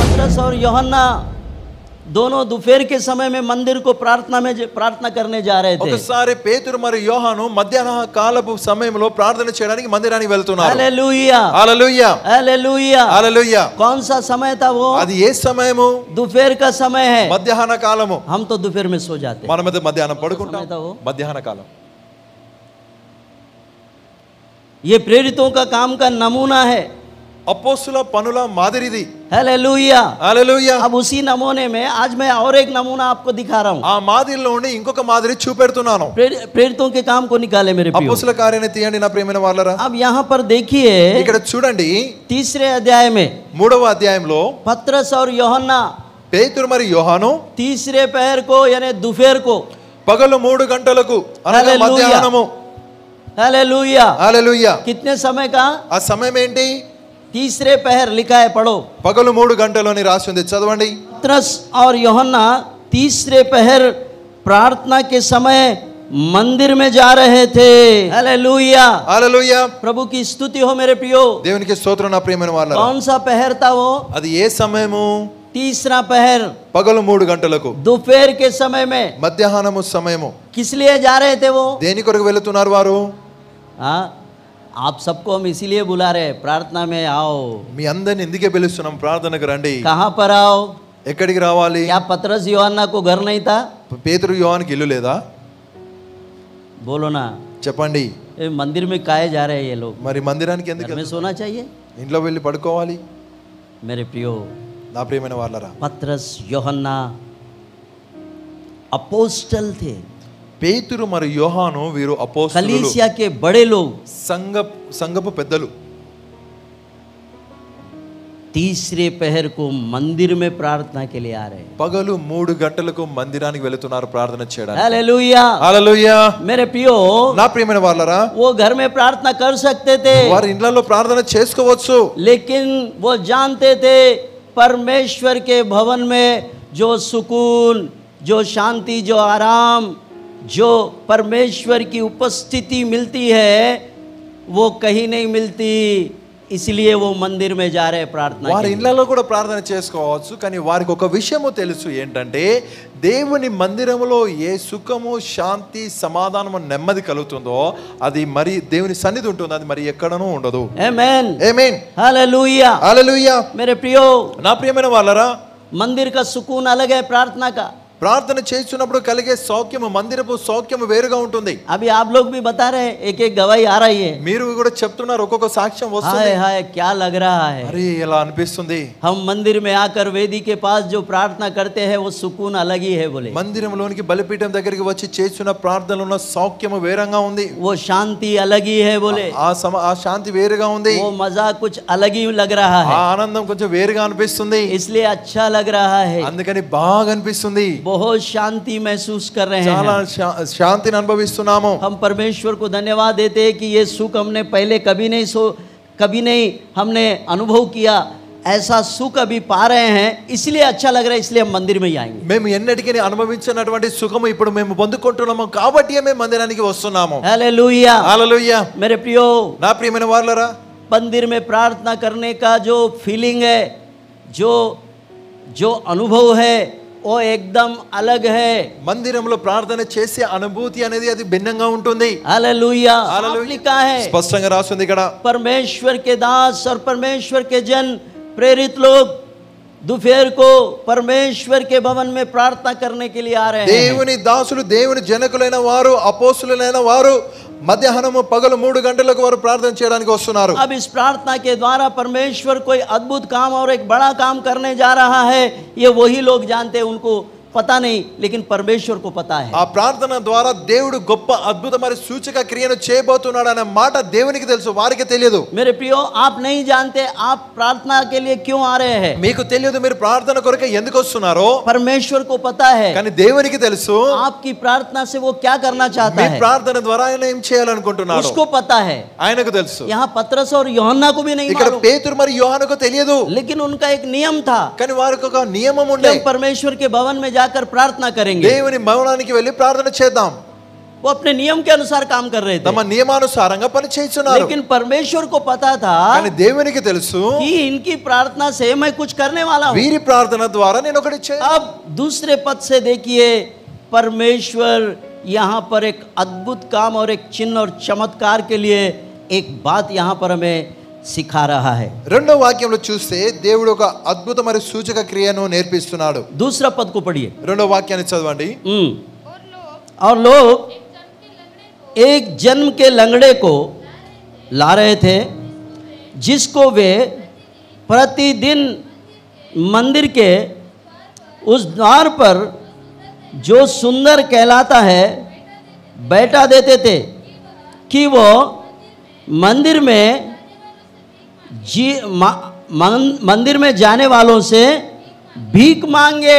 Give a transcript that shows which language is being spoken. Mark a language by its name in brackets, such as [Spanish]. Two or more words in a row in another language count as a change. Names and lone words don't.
[Hindi] पतरस और यूहन्ना दोनों दोपहर के समय में मंदिर को प्रार्थना करने जा रहे थे। [Telugu] ఒకసారి పేతురు మరియు యోహాను మధ్యాహ్న కాలపు సమయంలో ప్రార్థన చేయడానికి మందిరానికి వెళ్తున్నారు. [Hindi] हालेलुया [Telugu] హల్లెలూయా [Hindi] हालेलुया [Telugu] హల్లెలూయా. [Hindi] कौन सा समय था वो? [Telugu] అది ఏ సమయము? [Hindi] दोपहर का समय है। [Telugu] మధ్యాహ్న కాలము. [Hindi] हम तो दोपहर में सो जाते हैं। [Telugu] మనమైతే మధ్యాహ్నం పడుకుంటాం. [Hindi] समय था वो। [Telugu] మధ్యాహ్న కాలం. [Hindi] ये प्रेरितों का काम का नमूना है। [Telugu] అపోస్తుల పనుల మాదిరిది. [Hindi] हालेलुया [Telugu] హల్లెలూయా. [Hindi] अब उसी नमूने में आज मैं और एक नमूना आपको दिखा रहा हूँ। [Telugu] ఆ మాదిరిలో ఉండి ఇంకొక మాదిరి చూపెడుతున్నాను. [Hindi] प्रेरितों के काम को निकाले मेरे प्रियो। [Telugu] అపోస్తుల కార్యాన్ని తీయండి నా ప్రియమైన వాళ్ళరా. [Hindi] अब यहाँ पर देखिए [Telugu] ఇక్కడ చూడండి [Hindi] तीसरे अध्याय में [Telugu] 3వ అధ్యాయంలో [Hindi] पतरस और यूहन्ना [Telugu] పేతురు మరియు యోహాను [Hindi] तीसरे पहर को यानी दोपहर को [Telugu] పగలు 3 గంటలకు అనగా మధ్యాహ్నము. [Hindi] हालेलुया [Telugu] హల్లెలూయా. [Hindi] कितने समय का? [Telugu] ఆ సమయం ఏంటి? [Hindi] तीसरे पहर लिखा है, पढ़ो। [Telugu] పగలు 3 గంటలని రాసి ఉంది, చదవండి. [Hindi] पतरस और यूहन्ना तीसरे पहर प्रार्थना के समय मंदिर में जा रहे थे। हालेलुया [Telugu] హల్లెలూయా. [Hindi] प्रभु की स्तुति हो मेरे प्रियो। [Telugu] దేవునికి స్తోత్రం నా ప్రియమైన వాళ్ళరా. [Hindi] कौन सा पहर था वो? [Telugu] అది ఏ సమయము? [Hindi] तीसरा पहर [Telugu] పగలు 3 గంటలకు [Hindi] दोपहर के समय में। [Telugu] మధ్యాహ్నము సమయము. [Hindi] किस लिए जा रहे थे वो? [Telugu] దేని కొరకు వెళుతున్నారు వారు? [Hindi] हाँ, आप सबको हम इसीलिए बुला रहे हैं, प्रार्थना में आओ। [Telugu] మీ అందరిని ఎందుకే పిలుస్తున్నాం? ప్రార్థనకు రండి. [Hindi] कहाँ पर आओ? [Telugu] ఎక్కడికి రావాలి? [Hindi] क्या पतरस यूहन्ना को घर नहीं था? [Telugu] పేతురు యోహానుకి ఇల్లు లేదా? [Hindi] बोलो ना। [Telugu] చెప్పండి. [Hindi] ये मंदिर में काहे जा रहे हैं ये लोग? [Telugu] మరి మందిరానికి ఎందుకు [Hindi] घर में सोना चाहिए [Telugu] ఇంట్లో వెళ్ళి పడుకోవాలి? [Hindi] मेरे प्रियो। [Telugu] నా ప్రియమైన వాళ్ళరా, [Hindi] पतरस यूहन्ना अपोस्टल थे। [Telugu] పేతురు మరియు యోహాను వీరు అపోస్తలులు, [Hindi] कलीसिया के बड़े लोग। [Telugu] సంఘపు పెద్దలు. [Hindi] तीसरे पहर को मंदिर में प्रार्थना के लिए आ रहे हैं। [Telugu] పగలు 3 గంటలకు మందిరానికి వెళుతున్నారు ప్రార్థన చేయడానికి. [Hindi] हालेलुया [Telugu] హల్లెలూయా. [Hindi] मेरे प्रियो, [Telugu] నా ప్రియమైన వాళ్ళరా, [Hindi] वो घर में प्रार्थना कर सकते थे, [Telugu] వారి ఇళ్లలో ప్రార్థన చేసుకోవచ్చు. [Hindi] लेकिन वो जानते थे परमेश्वर के भवन में जो सुकून, जो शांति, जो आराम, जो परमेश्वर की उपस्थिति मिलती है वो कहीं नहीं मिलती। इसलिए वो मंदिर में जा रहे प्रार्थना [Telugu] వారి [Hindi] के लिए। [Telugu] ఇళ్లలో కూడా ప్రార్థన చేసుకోవచ్చు, కానీ వారికి ఒక విషయము తెలుసు, ఏంటంటే దేవుని మందిరములో ఏ సుఖము, శాంతి, సమాధానము, నెమ్మది కలుగుతుందో అది మరి దేవుని సన్నిధి ఉంటుంది, అది మరి ఎక్కడనూ ఉండదు. [Hindi] आमेन [Telugu] ఆమేన్. [Hindi] हालेलुया [Telugu] హల్లెలూయా. [Hindi] मेरे प्रियो, [Telugu] నా ప్రియమైన వాళ్ళరా, [Hindi] मंदिर का सुकून अलग है, प्रार्थना का। [Telugu] ప్రార్థన చేస్తున్నప్పుడు కలిగే సౌఖ్యము, మందిరపు సౌఖ్యము వేరుగా ఉంటుంది. [Hindi] अभी आप लोग भी बता रहे हैं, एक एक गवाही आ रही है। [Telugu] మీరు కూడా చెప్తున్నారు, ఒక్కొక్క సాక్ష్యం [Hindi] हाय [Telugu] వస్తుంది. [Hindi] हाय क्या लग रहा है। [Telugu] అరే ఎలా అనిపిస్తుంది. [Hindi] हम मंदिर में आकर वेदी के पास जो प्रार्थना करते हैं वो सुकून अलग ही है बोले। [Telugu] మందిరంలోనికి బలిపీఠం దగ్గరికి వచ్చి చేస్తున్న ప్రార్థనలో ఉన్న సౌఖ్యము వేరంగా ఉంది. [Hindi] वो शांति अलग ही है बोले। [Telugu] ఆ శాంతి వేరుగా ఉంది. [Hindi] वो मजा कुछ अलग ही लग रहा [Telugu] ఆ [Hindi] है, [Telugu] ఆనందం కొంచెం వేరుగా అనిపిస్తుంది. [Hindi] इसलिए अच्छा लग रहा है। [Telugu] అందుకని బాగా అనిపిస్తుంది. [Hindi] बहुत शांति महसूस कर रहे [Telugu] చాలా [Hindi] हैं। [Telugu] శాంతిని అనుభవిస్తున్నాము. [Hindi] हम परमेश्वर को धन्यवाद देते हैं कि ये सुख हमने पहले कभी नहीं हमने अनुभव किया, ऐसा सुख अभी पा रहे हैं, इसलिए अच्छा लग रहा है, इसलिए हम मंदिर में ही आएंगे। [Telugu] మేము ఎన్నటికీ అనుభవించినటువంటి సుఖము ఇప్పుడు మేము పొందుకుంటున్నాము కాబట్టి మేము మందిరానికి వస్తున్నాము. [Hindi] हालेलुया [Telugu] హల్లెలూయా. [Hindi] मेरे प्रियो, [Telugu] నా ప్రియమైన వాళ్ళరా, [Hindi] मंदिर में प्रार्थना करने का जो फीलिंग है, जो अनुभव है वो एकदम अलग है। [Telugu] మందిరంలో ప్రార్థన చేసే అనుభూతి అనేది అది భిన్నంగా ఉంటుంది. [Hindi] हालेलुया हालेलुया। लिखा है, [Telugu] స్పష్టంగా రాస్తుంది ఇక్కడ, [Hindi] परमेश्वर के दास और परमेश्वर के जन प्रेरित लोग दोपहर को परमेश्वर के भवन में प्रार्थना करने के लिए आ रहे हैं। [Telugu] దేవుని దాసులు, దేవుని జనకులైన వారు, అపోస్తులైన వారు మధ్యాహ్నము పగలు 3 గంటలకు వారు ప్రార్థన చేయడానికి వస్తున్నారు. [Hindi] अब इस प्रार्थना के द्वारा परमेश्वर कोई अद्भुत काम और एक बड़ा काम करने जा रहा है, ये वही लोग जानते हैं, उनको पता नहीं, लेकिन परमेश्वर को पता है। [Telugu] ఆ ప్రార్థన ద్వారా దేవుడు గొప్ప అద్భుతమైన సూచక క్రియను చేయబోతున్నాడు అనే మాట దేవునికి తెలుసు, వారికి తెలియదు. [Hindi] मेरे प्रियो, आप नहीं जानते आप प्रार्थना के लिए क्यों आ रहे हैं। [Telugu] మీకు తెలియదు మీరు ప్రార్థన కొరకు ఎందుకు వస్తున్నారో, [Hindi] परमेश्वर को पता है, [Telugu] కానీ దేవునికి తెలుసు [Hindi] आपकी प्रार्थना से वो क्या करना चाहता [Telugu] మీ [Hindi] है, [Telugu] ప్రార్థన ద్వారా ఆయన ఏం చేయాలనుకుంటున్నాడు [Hindi] उसको पता है। [Telugu] ఆయనకు తెలుసు. [Hindi] यहाँ पतरस और यूहन्ना को भी नहीं [Telugu] ఇక్కడ [Hindi] मालूम, [Telugu] పేతురు మరియు యోహానుకు తెలియదు, [Hindi] लेकिन उनका एक नियम था [Telugu] కానీ వారికి ఒక నియమం [Hindi] कि [Telugu] ఉండే, [Hindi] हम परमेश्वर के भवन में जाकर प्रार्थना करेंगे। [Telugu] దేవుని భవనానికి వెళ్ళి ప్రార్థన చేద్దాం. [Hindi] वो अपने नियम के अनुसार काम कर रहे थे, [Telugu] తమ నియమానుసారంగా పని చేస్తున్నారు. [Hindi] लेकिन परमेश्वर को पता था [Telugu] కానీ దేవునికి తెలుసు [Hindi] कि इनकी प्रार्थना से मैं कुछ करने वाला हूँ. [Telugu] వీరి ప్రార్థన ద్వారా నేను ఒకటి చేయాలి. [Hindi] अब दूसरे पद से देखिए, परमेश्वर यहाँ पर एक अद्भुत काम और एक चिन्ह और चमत्कार के लिए एक बात यहाँ पर हमें सिखा रहा है. [Telugu] రెండో వాక్యంలో చూస్తే దేవుడు ఒక అద్భుత మరియు సూచక క్రియను నేర్పిస్తున్నాడు. [Hindi] दूसरा पद को पढ़िए. [Telugu] రెండో వాక్యాన్ని చదవండి. [Hindi] और लोग एक जन्म के लंगड़े को ला रहे थे, जिसको वे प्रतिदिन मंदिर के उस द्वार पर जो सुंदर कहलाता है बैठा देते थे, कि वो मंदिर में मंदिर में जाने वालों से भीख मांगे.